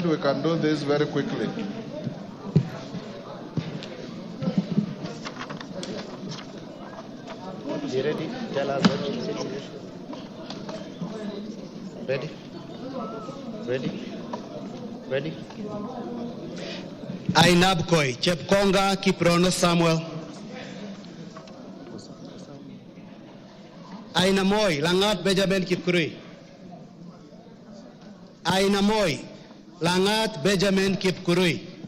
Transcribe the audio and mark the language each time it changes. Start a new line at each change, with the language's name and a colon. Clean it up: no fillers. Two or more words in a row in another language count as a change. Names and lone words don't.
English: We can do this very quickly. You ready? Tell us what you say. Ready? Ready? Ready? Ainabkoi, Chepkonga Kiprono Samuel. Ainamoi, Langat Benjamin Kipkurui. Ainamoi, Langat Benjamin Kipkurui.